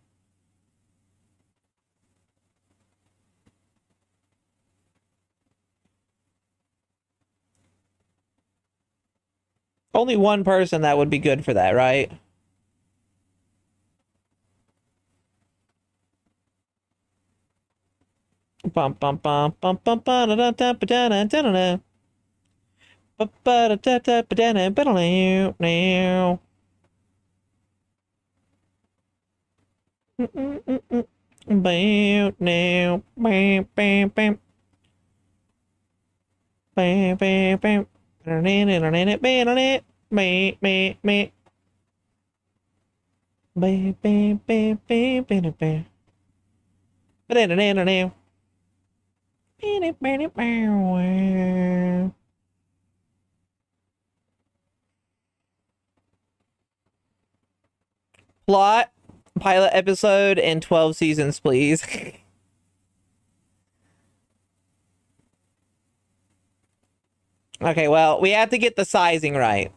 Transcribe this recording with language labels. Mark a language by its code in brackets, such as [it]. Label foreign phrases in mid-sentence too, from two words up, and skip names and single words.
[en] Only one person that would be good for that, right? Bum bum bum bum bum ba da da da ba da da da da. Ba ba da da da ba da da ba da now. Bam now. Bam bam bam. Bam bam bam. Bam bam bam. Bam bam bam bam bam bam. Ba-da-da-da-da-da. Plot, pilot episode, and 12 seasons, please. Okay, well, we have to get the sizing right.